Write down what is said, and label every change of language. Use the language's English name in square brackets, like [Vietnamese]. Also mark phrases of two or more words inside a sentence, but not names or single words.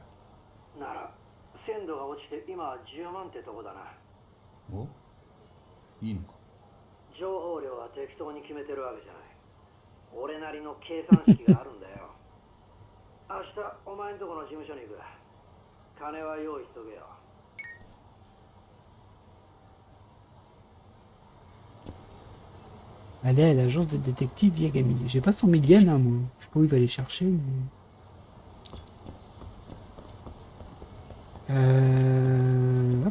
[Japanese] なら鮮度が落ちて今は10万ってとこだな。お、いいのか。情報量は適当に決めてるわけじゃない。俺なりの計算式があるんだよ。明日お前んとこの事務所に行く。金は用意しとけよ。 [French] Aller à l'agence de détective Yagami. J'ai pas 100 000 yens, hein, moi. Je sais pas où il va les chercher, mais... Hop.